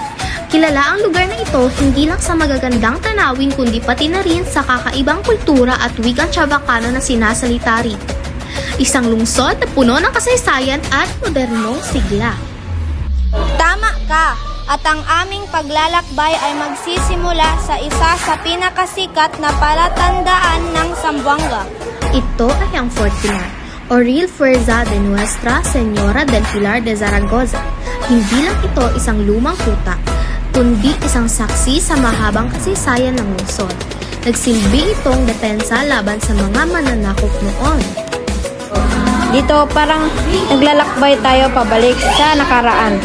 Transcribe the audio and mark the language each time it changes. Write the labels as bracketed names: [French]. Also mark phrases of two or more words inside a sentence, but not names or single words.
[Filipino] Kilala ang lugar na ito hindi lang sa magagandang tanawin kundi pati na rin sa kakaibang kultura at wikang Chavacano na sinasalita rito. Isang lungsod na puno ng kasaysayan at modernong sigla. Tama ka! At ang aming paglalakbay ay magsisimula sa isa sa pinakasikat na palatandaan ng Zamboanga. Ito ay ang Fort Pilar, o Real Fuerza de Nuestra Señora del Pilar de Zaragoza. Hindi lang ito isang lumang kuta, kundi isang saksi sa mahabang kasaysayan ng lungsod. Nagsilbi itong depensa laban sa mga mananakop noon. Dito parang naglalakbay tayo pabalik sa nakaraan.